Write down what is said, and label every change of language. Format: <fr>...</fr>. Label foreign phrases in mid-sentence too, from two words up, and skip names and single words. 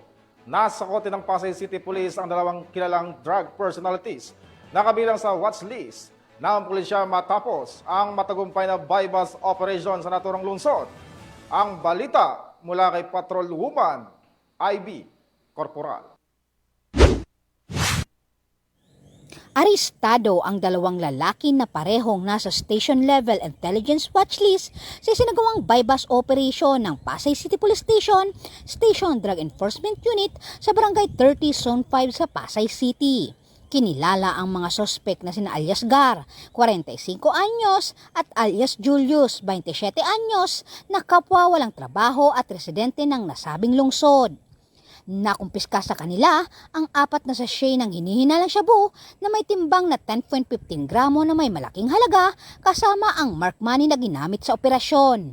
<tl>Nasa kote ng Pasay City Police ang dalawang kilalang</tl> <en>drug personalities</en> <tl>na kabilang sa</tl> <en>watch list</en> <tl>ng pulisya matapos ang matagumpay na</tl> <en>bypass operation</en> <tl>sa naturang lungsod. Ang balita mula kay Patrolwoman IB Corporal. Arestado ang dalawang lalaki na parehong nasa</tl> <en>station-level intelligence watchlist</en> <tl>sa sinagawang</tl> <en>bypass operation</en> <tl>ng Pasay City Police Station, Station Drug Enforcement Unit sa Barangay 30 Zone 5 sa Pasay City. Kinilala ang mga sospek na sina alias Gar, 45 anyos, at alias Julius, 27 anyos, na kapwa walang trabaho at residente ng nasabing lungsod. Nakumpiska sa kanila ang 4 na sachet ng hinihinalang shabu na may timbang na 10.15 gramo na may malaking halaga kasama ang</tl> <en>mark money</en> <tl>na ginamit sa operasyon.</tl>